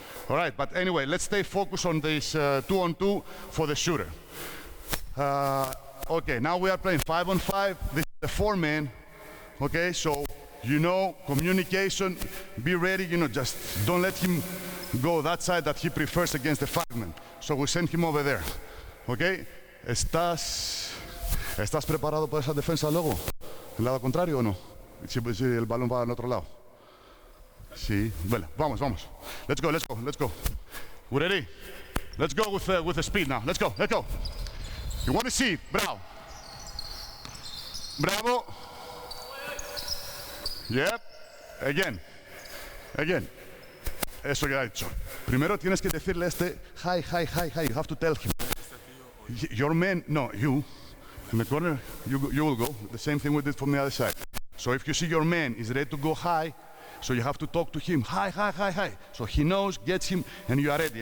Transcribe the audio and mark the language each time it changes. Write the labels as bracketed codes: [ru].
[en] All right, but anyway, let's stay focused on this 2-on-2 for the shooter. Okay, now we are playing 5-on-5. This is the 4-man, okay? So, communication, be ready, just don't let him go that side that he prefers against the 5-man. so we send him over there. Okay? [es] ¿Estás preparado para esa defensa luego? ¿El lado contrario o no? Si el balón va al otro lado. Sí, bueno, vamos. [en] Let's go. We ready? Let's go with the speed now. Let's go. You want to see? Bravo. Yep. Again. [es] Eso ya he hecho. Primero tienes que decirle a este, hi. [en] You have to tell him. Your man, no, you. In the corner, you will go. The same thing we did from the other side. So if you see your man is ready to go high, so you have to talk to him, hi. So he knows, gets him, and you are ready.